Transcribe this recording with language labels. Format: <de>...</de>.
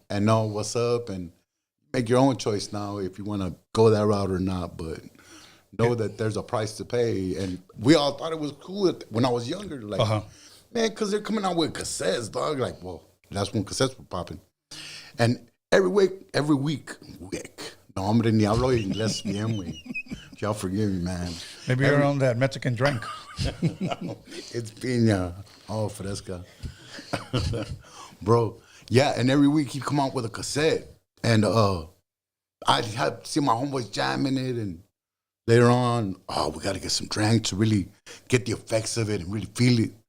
<en>and know what's up and make your own choice now if you want to go that route or not. But know that there's a price to pay. And we all thought it was cool when I was younger. Like, Man, because they're coming out with cassettes, dog. Like, well, that's when cassettes were popping. And every week.</en> <es>No, hombre, ni hablo inglés bien, güey.</es> <en>Y'all forgive me, man. Maybe you're on that Mexican drink. It's piña. Oh, fresca. Bro, yeah, and every week he'd come out with a cassette. And I'd have see my homeboys jamming it, and later on, we got to get some drinks to really get the effects of it and really feel it.</en>